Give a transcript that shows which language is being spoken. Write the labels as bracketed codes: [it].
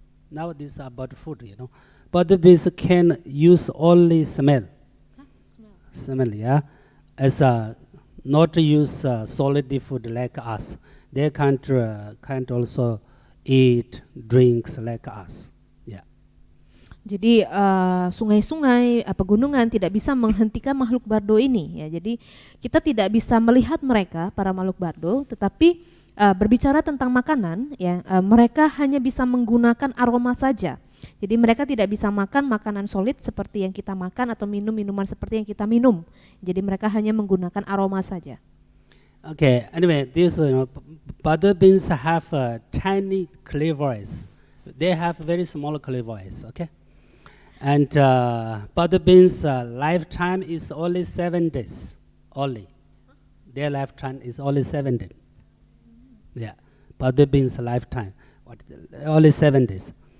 [en] Now this is about food, Bado beings can use only smell. Smell, yeah. As not use solid food like us. They can't also eat drinks like us. [id] Jadi sungai-sungai, pegunungan tidak bisa menghentikan makhluk bardo ini ya. Jadi kita tidak bisa melihat mereka para makhluk bardo, tetapi berbicara tentang makanan ya, mereka hanya bisa menggunakan aroma saja. Jadi mereka tidak bisa makan makanan solid seperti yang kita makan atau minum minuman seperti yang kita minum. Jadi mereka hanya menggunakan aroma saja. [en] Okay, anyway, these Bado beings have tiny clairvoyance. They have very small clairvoyance, okay? And Bado beings' lifetime is only 7 days, only. Their lifetime is only 7 days. Yeah, Bado beings' lifetime, only 7 days.